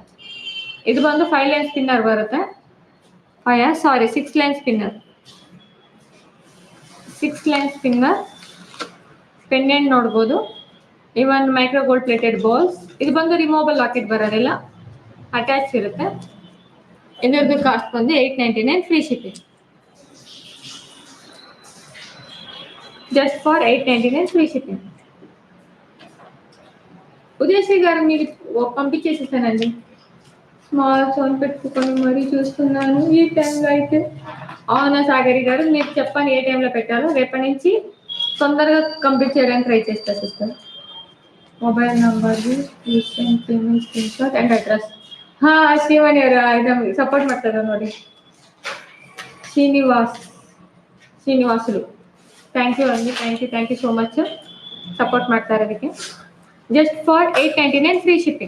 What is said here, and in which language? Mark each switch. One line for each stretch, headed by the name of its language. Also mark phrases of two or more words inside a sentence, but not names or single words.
Kannada: ಇದು ಬಂದು 5
English: line spinner
Kannada: ಬರುತ್ತೆ. 6
English: line spinner.
Kannada: 6
English: line spinner.
Kannada: ಪೆಂಡೆಂಟ್ ನೋಡ್ಬೋದು. ಇವನ್
English: micro gold plated balls.
Kannada: ಇದು ಬಂದು
English: removable locket
Kannada: ಬರೋದಿಲ್ಲ, ಅಟ್ಯಾಚ್ ಇರುತ್ತೆ. ಇದರದ್ದು ಕಾಸ್ಟ್ ಬಂದು 899
English: free shipping. just for 899 free shipping.
Telugu: ఉదయశ్రీ గారు మీరు పంపించేసేసానండి.
English: small phone
Telugu: పెట్టుకొని మరీ చూస్తున్నాను ఈ టైంలో అయితే. అవునా సాగరి గారు, మీరు చెప్పండి ఏ టైంలో పెట్టాలో. రేపటి నుంచి తొందరగా కంప్లీట్ చేయడానికి ట్రై చేస్తా సిస్టర్.
English: mobile number, payment screenshot and address.
Kannada: ಹಾಂ, ಶಿವನ್ ಇದು ಸಪೋರ್ಟ್ ಮಾಡ್ತಾರೆ ನೋಡಿ.
English: ಶ್ರೀನಿವಾಸುಲು, thank you ಅಂడి. thank you so much
Kannada: ಸಪೋರ್ಟ್ ಮಾಡ್ತಾ ಇರೋದಕ್ಕೆ.
English: just for 899 free shipping.